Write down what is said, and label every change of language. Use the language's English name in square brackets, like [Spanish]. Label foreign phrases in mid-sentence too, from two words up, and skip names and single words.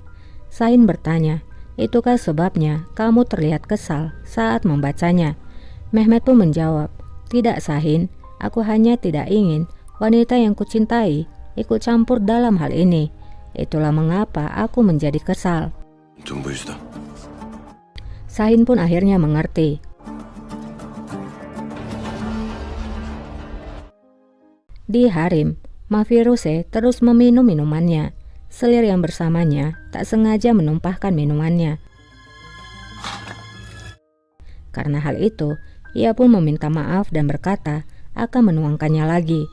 [Indonesian] Sahin bertanya, itukah sebabnya kamu terlihat kesal saat membacanya? Mehmet pun menjawab, tidak Sahin, aku hanya tidak ingin wanita yang kucintai ikut campur dalam hal ini. Itulah mengapa aku menjadi kesal. [Turkish] Tüm bu yüzden. [Indonesian] Sahin pun akhirnya mengerti. Di harem, Mafiruse terus meminum minumannya. Selir yang bersamanya tak sengaja menumpahkan minumannya. Karena hal itu, ia pun meminta maaf dan berkata akan menuangkannya lagi.